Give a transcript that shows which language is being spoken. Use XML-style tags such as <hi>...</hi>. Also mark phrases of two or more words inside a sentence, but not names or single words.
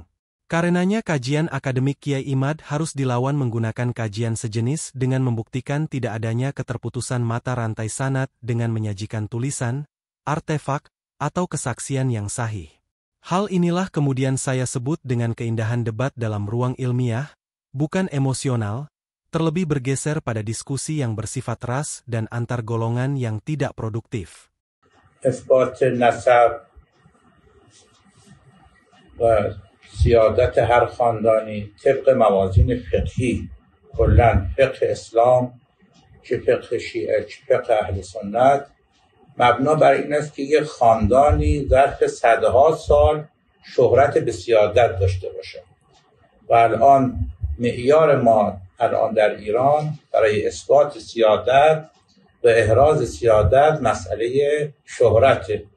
<id>Karenanya kajian akademik Kiai Imad harus dilawan menggunakan kajian sejenis dengan membuktikan tidak adanya keterputusan mata rantai sanad dengan menyajikan tulisan, artefak, atau kesaksian yang sahih. Hal inilah kemudian saya sebut dengan keindahan debat dalam ruang ilmiah, bukan emosional, terlebih bergeser pada diskusi yang bersifat ras dan antar golongan yang tidak produktif.</id> <fa>اثبات نسب و سیادت هر خاندانی طبق موازین فقهی کلاً فقه اسلام که فقه شیعه که فقه اهل سنت مبنا بر این است که یک خاندانی ظرف صدها سال شهرت به سیادت داشته باشه و الان معیار ما الان در ایران برای اثبات سیادت و احراز سیادت مسئله شهرت</fa>